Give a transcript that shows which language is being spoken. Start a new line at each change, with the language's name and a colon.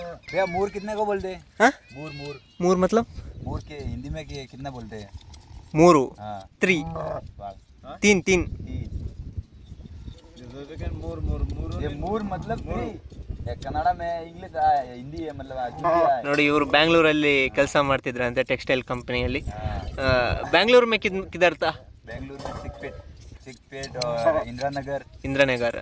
Hindi: भैया मूर कितने को बोलते हैं? हाँ? मूर मूर ಮೂರು मतलब मूर के हिंदी में कितना बोलते हैं?
Kannada: ಮೂರು.
Hindi: हाँ 3 बस. 3 मूर मूर मूर ये मूर मतलब कन्नड़ में इंग्लिश हिंदी है मतलब
Kannada: ನೋಡಿ ಇವರು ಬ್ಯಾಂಗ್ಳೂರಲ್ಲಿ ಕೆಲಸ ಮಾಡ್ತಿದ್ರಂತೆ ಟೆಕ್ಸ್ಟೈಲ್ ಕಂಪನಿಯಲ್ಲಿ.
Hindi: ಬ್ಯಾಂಗ್ಳೂರು में किधर था? बेंगलुरु में सिकपेट और इंदिरा नगर.